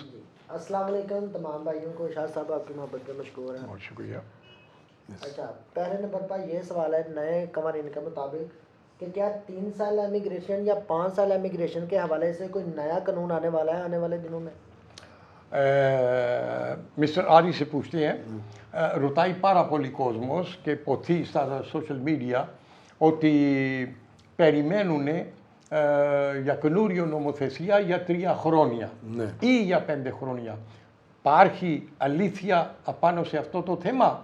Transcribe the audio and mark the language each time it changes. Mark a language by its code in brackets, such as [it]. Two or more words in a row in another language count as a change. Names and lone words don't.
[ar] السلام عليكم [ur] تمام بھائیوں کو، شاہ صاحب آپ کی محبت پہ مشکور ہے. بہت شکریہ. اچھا، پہلے نمبر پر یہ سوال ہے نئے قوانین کے مطابق کہ کیا 3 سال امیگریشن یا 5 سال امیگریشن کے حوالے سے کوئی نیا قانون آنے والا ہے آنے والے دنوں میں? مسٹر آری سے پوچھتے ہیں, [el] Ρωτάει πάρα πολύ κόσμος και ποθεί στα [en] social media [el] ότι περιμένουν για καινούριο νομοθεσία για 3 χρόνια ή για 5 χρόνια. Υπάρχει αλήθεια απάνω σε αυτό το θέμα?